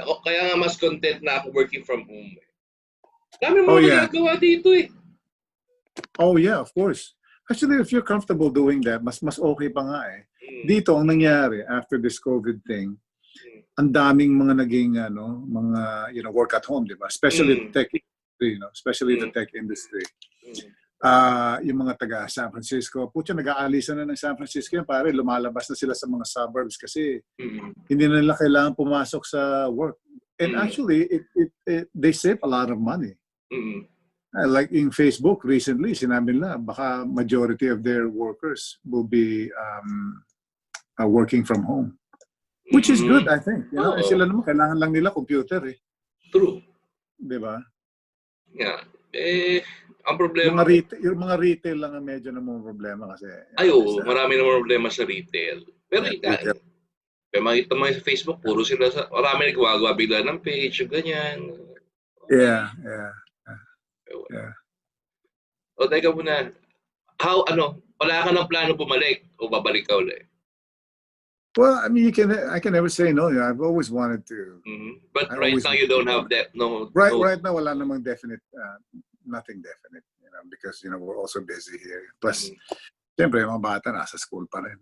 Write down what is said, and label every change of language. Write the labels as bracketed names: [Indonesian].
[Filipino] Kaya nga mas content na ako [English] working from home. [Filipino] Dami mo magagawa dito eh. [English] Oh yeah, of course. Actually, if you're comfortable doing that, [Filipino] mas okay pa nga eh. Dito, ang nangyari after this COVID thing, ang daming mga naging, work at home, di ba? [English] Especially the tech industry, especially the tech industry. [Filipino] Yung mga taga San Francisco, putya, nag-aalisan na ng San Francisco yan, pare, lumalabas na sila sa mga suburbs kasi hindi na nila kailangan pumasok sa work. [English] And actually, they save a lot of money. Like in Facebook recently, [Filipino] sinabi nila, baka [English] majority of their workers will be working from home. Which is good, I think. [Filipino] Sila naman, kailangan lang nila computer eh. [English] True. [Filipino] Diba? Yeah. Ang problema... Yung mga retail lang ang medyo namang problema kasi... marami namang problema sa retail. Pero kaya makita mo sa Facebook, puro sila marami nagwagawa bigla ng page, ganyan. [English] Yeah. [Filipino] O, teka muna. Wala ka ng plano bumalik o babalik ka ulit? [English] Well, I mean, I can never say no. I've always wanted to. But right now, you don't have that. No. Right now, [Filipino] wala namang [English] definite, nothing definite. Because we're also busy here. [Filipino] Plus, siyempre, mga bata nasa school pa rin.